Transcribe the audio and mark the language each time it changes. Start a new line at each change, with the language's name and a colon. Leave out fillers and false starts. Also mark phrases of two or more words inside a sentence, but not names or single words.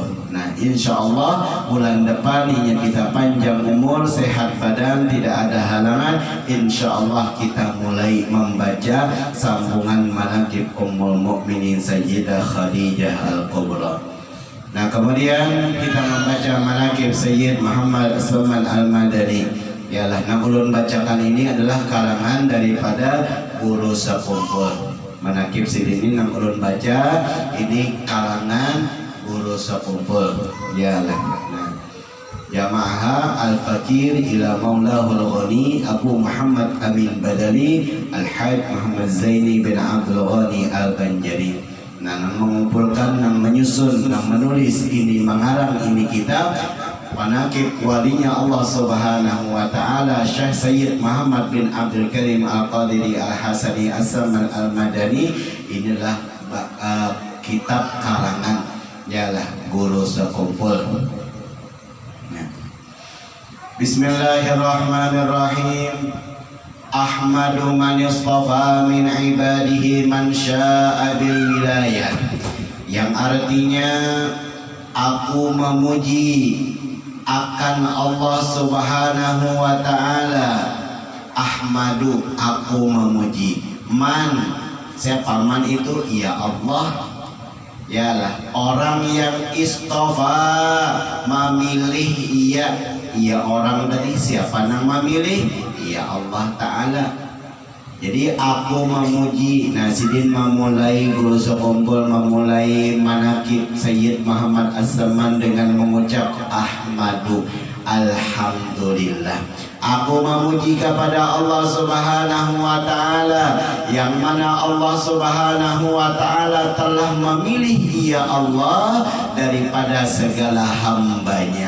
Indonesian: Nah,
Arabic: إن شاء الله
Indonesian: bulan depan ingin kita panjang umur, sehat badan, tidak ada halangan.
Arabic: إن شاء الله
Indonesian: kita mulai membaca sambungan manaqib Ummul Mukminin Sayyidah Khadijah Al-Kubra. Nah, kemudian kita membaca manaqib Sayyid Muhammad Salman Al-Madani.
Banjar: Yalah, nah ulun bacakan ini adalah karangan daripada guru sekumpul. Manakib sidin ini nang ulun baca ini karangan guru sekumpul ya lah.
Indonesian: Nah, Jamaah
Arabic: الفقير إلى مولاه الغني
Indonesian: Abu Muhammad Amin Badali Al-Haj Muhammad Zaini bin Abdul Ghani Al-Banjari.
Banjar: Nah, nang mengumpulkan, nang menyusun, nang menulis ini, mengarang ini kitab manakib walinya Allah
Arabic: سبحانه وتعالى
Banjar: Syekh Sayyid Muhammad bin Abdul Karim Al-Qadiri Al-Hasani As-Saman Al-Madani.
Indonesian: Inilah kitab karangan yalah guru sekumpul.
Arabic: بسم الله الرحمن الرحيم. أحمد من اصطفى من عباده من شاء بالولاية.
Indonesian: Yang artinya aku memuji akan Allah
Arabic: سبحانه وتعالى. أحمد,
Indonesian: aku memuji. Man, siapa man itu? Ya Allah.
Banjar: Yalah, orang yang istofa, memilih, iya orang dari siapa nang memilih?
Arabic: يا الله تعالى.
Indonesian: Jadi aku memuji. Nah, sidin memulai guru sekumpul memulai manakib Sayyid Muhammad As-Saman dengan mengucap
Arabic: أحمد، الحمد لله.
Indonesian: Aku memuji kepada Allah
Arabic: سبحانه وتعالى
Indonesian: yang mana Allah
Arabic: سبحانه وتعالى
Indonesian: telah memilih ya Allah daripada segala hambanya.